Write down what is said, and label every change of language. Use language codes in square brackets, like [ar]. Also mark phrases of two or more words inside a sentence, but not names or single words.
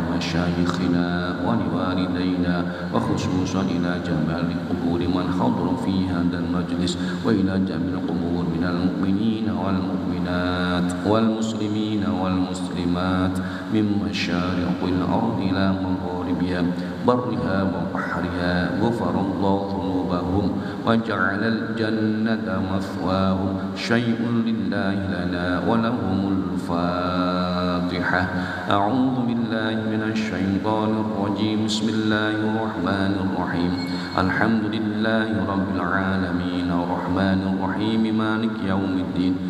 [ar] مشايخنا ولوالدينا، وخصوصا إلى جميع قبور من حضر في هذا المجلس، وإلى جميع القبور من المؤمنين والمؤمنات والمسلمين والمسلمات من مشارق الأرض إلى مغاربها برها وبحرها، غفر الله ذنوبهم وجعل الجنة مثواهم. شيء لله لنا ولهم الفاتحة. أعوذ بالله من الشيطان الرجيم. بسم الله الرحمن الرحيم. الحمد لله رب العالمين الرحمن الرحيم مالك يوم الدين.